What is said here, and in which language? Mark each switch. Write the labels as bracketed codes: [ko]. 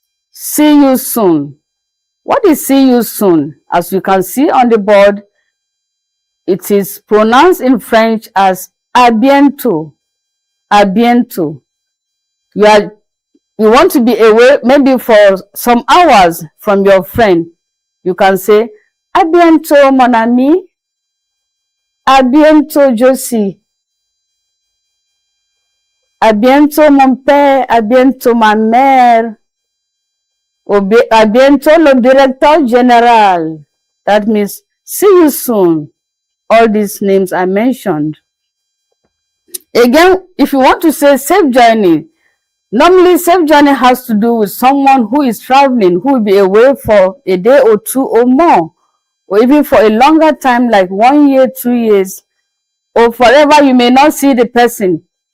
[en] See you soon. What is see you soon? As you can see on the board, it is pronounced in French as [fr] à bientôt. À bientôt. [en] You want to be away maybe for some hours from your friend. You can say [fr] à bientôt mon ami. À bientôt Josie. À bientôt mon père. À bientôt ma mère. À bientôt le directeur général. [en] That means see you soon. All these names I mentioned. Again, if you want to say safe journey, normally safe journey has to do with someone who is traveling, who will be away for a day or two or more, or even for a longer time like 1 year, 2 years, or forever you may not see the person.